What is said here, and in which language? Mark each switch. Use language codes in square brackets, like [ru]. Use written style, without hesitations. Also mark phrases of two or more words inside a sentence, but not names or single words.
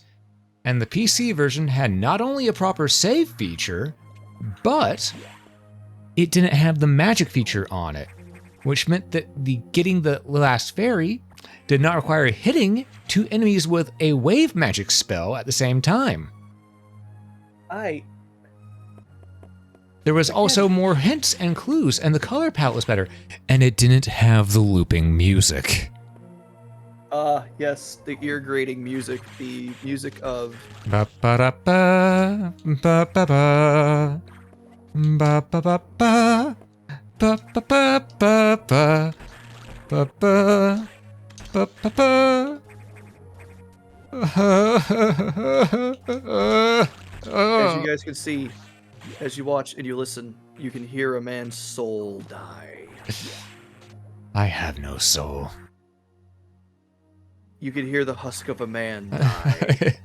[en] And the PC version had not only a proper save feature, but it didn't have the magic feature on it, which meant that getting the last fairy did not require hitting two enemies with a wave magic spell at the same time. There was also more hints and clues, and the color palette was better, and it didn't have the looping music. Yes, the ear-grating music, the music of... Ba ba da ba, ba ba ba, ba ba ba ba, ba ba ba ba ba, ba ba, ba ba ba. As you guys can see, as you watch and you listen, you can hear a man's soul die. I have no soul. You can hear the husk of a man die.